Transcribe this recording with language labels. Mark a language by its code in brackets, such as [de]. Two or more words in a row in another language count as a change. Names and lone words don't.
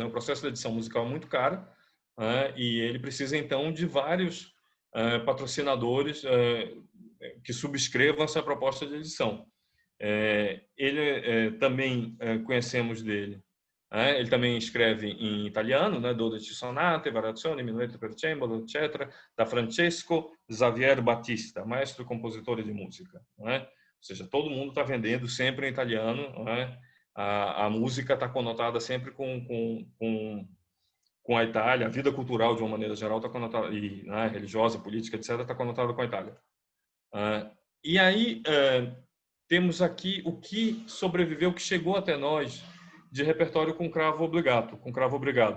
[pt] O processo de edição musical é muito caro, e ele precisa, então, de vários patrocinadores que subscrevam essa proposta de edição. Ele também conhecemos dele. Ele também escreve em italiano, 12 [it] sonate, variazioni, minueto per cembalo, [pt] etc., da Francesco Xavier Battista, maestro e compositor de música. Ou seja, todo mundo está vendendo sempre em italiano. A música está conotada sempre com a Itália, a vida cultural de uma maneira geral está conotada, e religiosa, política, etc., está conotada com a Itália. E aí temos aqui o que sobreviveu, que chegou até nós de repertório com cravo obrigado.